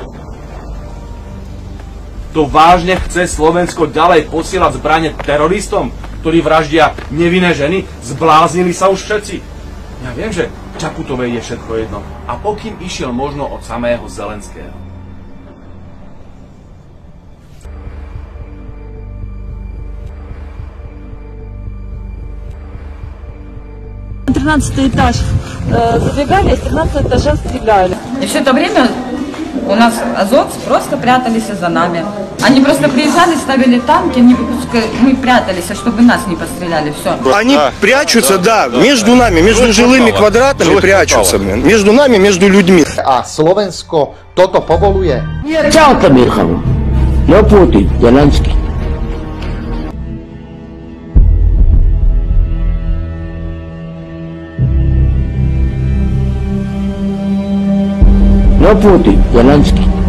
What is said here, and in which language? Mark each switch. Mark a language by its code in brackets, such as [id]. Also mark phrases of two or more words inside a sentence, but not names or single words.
[sk] To vážne chce Slovensko ďalej posielať zbrane teroristom, ktorí vraždia nevinné ženy? Zbláznili sa už všetci. Ja viem, že Čaputovej je všetko jedno. A pokým išiel možno od samého Zelenského. [ru] Тринадцатый этаж. Забегали, с 13 этажа стреляли. И все это время у нас азовцы просто прятались за нами. Они просто приезжали, ставили танки, мы прятались, чтобы нас не постреляли. Все. Они прячутся, да, между нами, между жилыми квадратами прячутся. Между нами, между людьми. [sk] A Slovensko toto povoluje. Čauka Mirchanu. No Putin, Zelenský. No Putin, Zelenský.